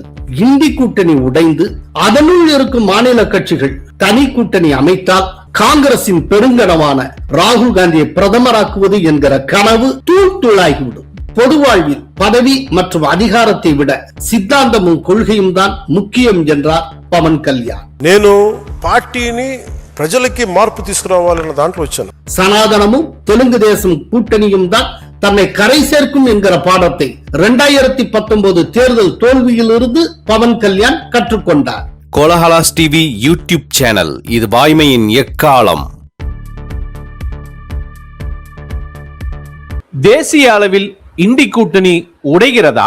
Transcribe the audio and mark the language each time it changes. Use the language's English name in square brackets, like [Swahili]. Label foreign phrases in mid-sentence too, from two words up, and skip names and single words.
[Tamil] இந்தி கூட்டணி உடைந்து அதனுள் இருக்கும் மாநில கட்சிகள் தனி கூட்டணி அமைத்தால் காங்கிரசின் பெருங்கனவான ராகுல் காந்தியை பிரதமராக்குவது என்கிற கனவு தூள் தூளாகிவிடும். பொது வாழ்வில் பதவி மற்றும் அதிகாரத்தை விட சித்தாந்தமும் கொள்கையும் தான் முக்கியம் என்றார் పవన్ కళ్యాణ్. [Telugu] నేను పార్టీని ప్రజలకి మార్పు తీసుకురావాలన్న దాంట్లో వచ్చాను. [Tamil] சனாதனமும் தெலுங்கு தேசம் கூட்டணியும் தான் தன்னை கரை சேர்க்கும் என்கிற பாடத்தை 2019 தேர்தல் தோல்வியிலிருந்து பவன் கல்யாண் கற்றுக்கொண்டார். கோலஹலாஸ் டிவி யூடியூப் சேனல், இது வாய்மையின் எக்காலம். தேசிய அளவில் இந்தி கூட்டணி உடைகிறதா?